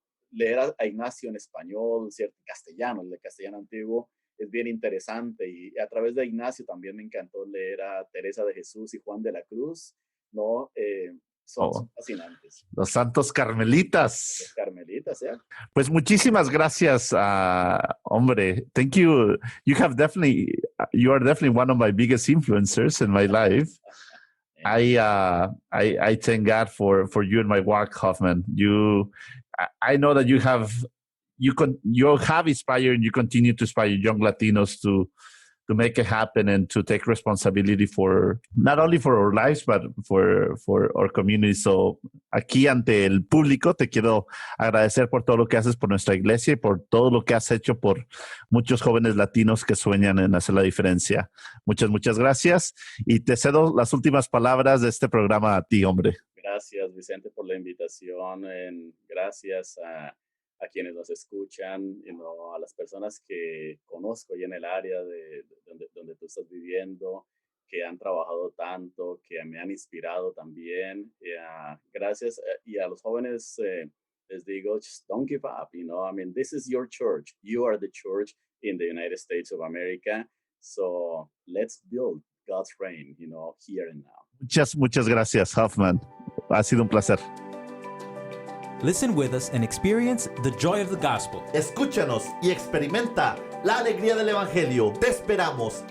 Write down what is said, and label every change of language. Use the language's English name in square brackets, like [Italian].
[Spanish] Leer a Ignacio en español, ¿cierto? Castellano, el de castellano antiguo, es bien interesante. Y a través de Ignacio también me encantó leer a Teresa de Jesús y Juan de la Cruz, ¿no? Son fascinantes. Los santos carmelitas. Los carmelitas, ¿eh? Pues muchísimas gracias, hombre. [English] Thank you. You are definitely one of my biggest influencers in my life. I thank God for you and my work, Hosffman. I know that you have inspired and you continue to inspire young Latinos to make it happen and to take responsibility for not only for our lives but for our community. [Spanish] So aquí ante el público te quiero agradecer por todo lo que haces por nuestra iglesia y por todo lo que has hecho por muchos jóvenes latinos que sueñan en hacer la diferencia. Muchas gracias y te cedo las últimas palabras de este programa a ti, hombre. Gracias, Vicente, por la invitación. Gracias a quienes nos escuchan, a las personas que conozco y en el área de donde tú estás viviendo, que han trabajado tanto, que me han inspirado también. Gracias. Y a los jóvenes les digo, [English] just don't give up. This is your church. You are the church in the United States of America. So let's build God's reign, here and now. [Spanish] Muchas gracias, Hosffman. Ha sido un placer. [English] Listen with us and experience the joy of the gospel. [Spanish] Escúchanos y experimenta la alegría del evangelio. Te esperamos.